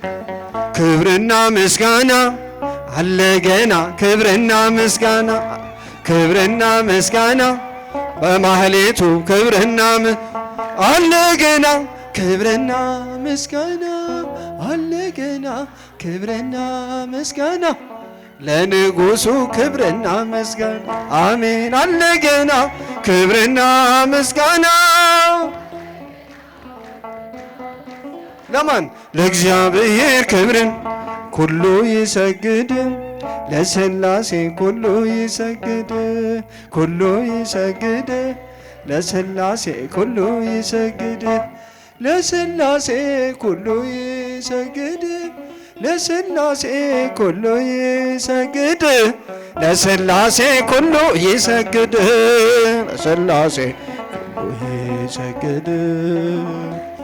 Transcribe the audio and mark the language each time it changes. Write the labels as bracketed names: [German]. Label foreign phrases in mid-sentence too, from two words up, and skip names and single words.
[Amharic] ምስጋና አለ ገና ክብርና ምስጋና ክብርና ምስጋና በማህሌቱ ክብርና አለ ገና ክብርና ምስጋና አለ ገና ክብርና ምስጋና ለንጉሱ ክብርና ምስጋና አሜን አለ ገና ክብርና ምስጋና ለማን ለእግዚአብሔር ክብርን [Geez] ኩሉ ይሰግድ ለሥላሴ ኩሉ ይሰግድ ኩሉ ይሰግድ ለሥላሴ ኩሉ ይሰግድ ለሥላሴ ኩሉ ይሰግድ ለሥላሴ ኩሉ ይሰግድ ለሥላሴ ኩሉ ይሰግድ ለሥላሴ ኩሉ ይሰግድ